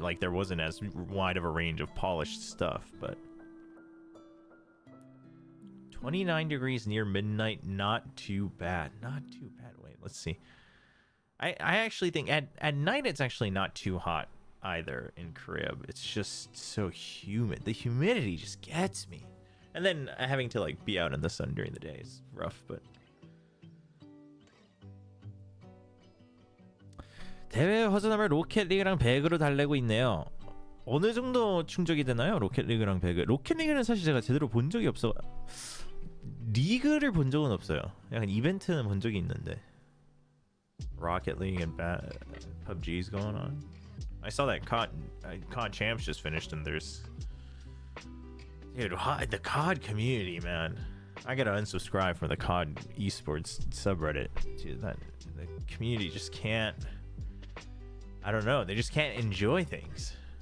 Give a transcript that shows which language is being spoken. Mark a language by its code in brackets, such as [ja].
[en] Like there wasn't as wide of a range of polished stuff, but 29 degrees near midnight, not too bad. Wait, let's see. I actually think at night it's actually not too hot either in Korea. It's just so humid. The humidity just gets me. And then having to like be out in the sun during the day is rough, but [ko] 대회 허전함을 로켓리그랑 배그로 달래고 있네요. 어느 정도 충족이 되나요? 로켓리그랑 배그. 로켓리그는 사실 제가 제대로 본 적이 없어. 리그를 본 적은 없어요. 약간 이벤트는 본 적이 있는데. [en] Rocket League and PUBG's going on. I saw that COD Champs just finished, and there's, dude, the COD community, man. I gotta unsubscribe from the COD esports subreddit. Dude, the community just can't. I don't know. They just can't enjoy things.